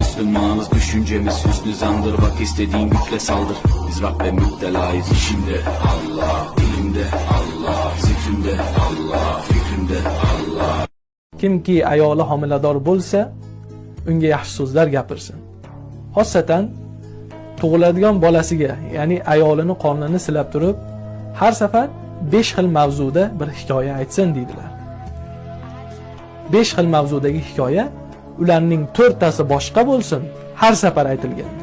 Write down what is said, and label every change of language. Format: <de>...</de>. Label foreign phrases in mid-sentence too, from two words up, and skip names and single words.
<tr>Açtırmağımız düşüncemiz hüsnü zandır. Bak istediğin güçle saldır. Biz Rab ve müptelayız. İşimde Allah, dilimde Allah, zikrimde Allah, fikrimde Allah.</tr> <uz>Kimki ayoli homilador bo'lsa, unga yaxshi so'zlar gapirsin. Xosatan tug'iladigan bolasiga, ya'ni ayolini qornini silab turib, har safar 5 xil mavzuda bir hikoya aytsin deydilar. 5 xil mavzudagi hikoya, ularning 4tasi boshqa bo'lsin, har safar aytilganda.</uz>